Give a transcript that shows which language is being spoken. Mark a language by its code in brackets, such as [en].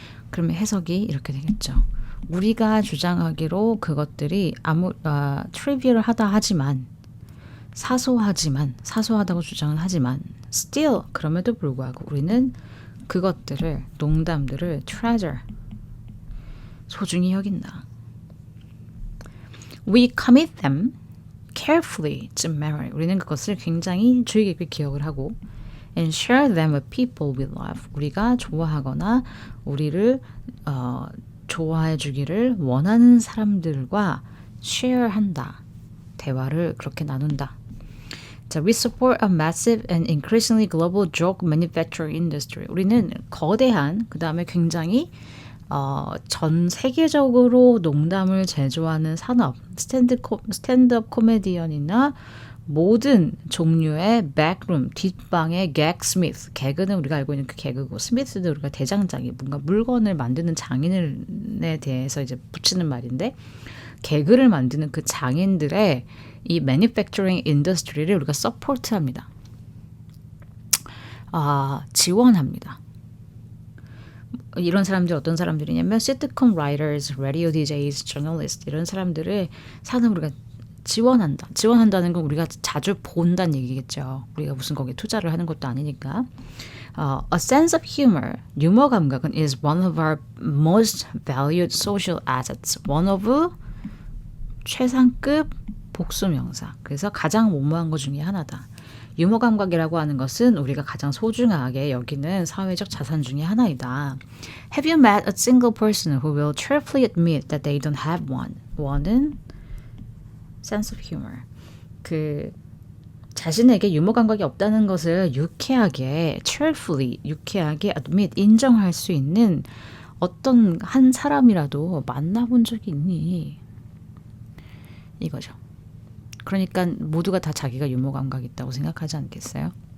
[ko] 그러면 해석이 이렇게 되겠죠. 우리가 주장하기로 그것들이 트리비얼하다 하지만 사소하다고 주장은 하지만 still 그럼에도 불구하고 우리는 그것들을 농담들을 treasure 소중히 여긴다. [en] We commit them carefully to memory. [ko] 우리는 그것을 굉장히 주의 깊게 기억을 하고 [en] and share them with people we love. [ko] 우리가 좋아하거나 우리를 좋아해 주기를 원하는 사람들과 share한다. 대화를 그렇게 나눈다. [en] 자, we support a massive and increasingly global joke manufacturing industry. [ko] 우리는 거대한 그 다음에 굉장히 전 세계적으로 농담을 제조하는 산업, 스탠드업 코미디언이나 모든 종류의 백룸, 뒷방의 개그 개그는 우리가 알고 있는 그 개그고 스미스도 우리가 대장장이 뭔가 물건을 만드는 장인에 대해서 이제 붙이는 말인데 개그를 만드는 그 장인들의 이 [en] manufacturing industry [ko] 를 우리가 서포트합니다. 지원합니다. 이런 사람들 어떤 사람들이냐면 [en] sitcom writers, radio DJs, journalists [ko] 이런 사람들을 사는 우리가 지원한다. 지원한다는 건 우리가 자주 본다는 얘기겠죠. 우리가 무슨 거기에 투자를 하는 것도 아니니까. [en] A sense of humor, [ko] 유머 감각은 [en] is one of our most valued social assets. one of [ko] 최상급 복수명사. 그래서 가장 무모한 것 중에 하나다. 유머 감각이라고 하는 것은 우리가 가장 소중하게 여기는 사회적 자산 중에 하나이다. [en] Have you met a single person who will cheerfully admit that they don't have one? one은 sense of humor. [ko] 그 자신에게 유머 감각이 없다는 것을 유쾌하게, cheerfully, 유쾌하게 admit, 인정할 수 있는 어떤 한 사람이라도 만나본 적이 있니? 이거죠. 그러니까 모두가 다 자기가 유머 감각이 있다고 생각하지 않겠어요?